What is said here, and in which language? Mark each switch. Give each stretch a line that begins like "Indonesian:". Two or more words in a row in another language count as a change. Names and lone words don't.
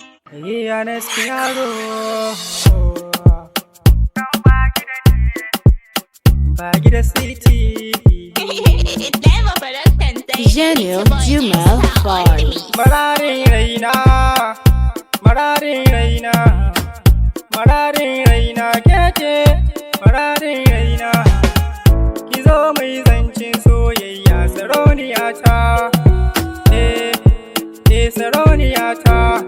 English: Hey, Anas Piano. Bagi da City. It's never production, say Gênio it's your boy de Mel Nesta on the Fire. mix.
Hausa: Mararin raina, mararin raina, mararin raina ke ce, mararin raina. Ki zo mu yi zancen soyayya, sarauniya ta. Eh, eh, sarauniya ta.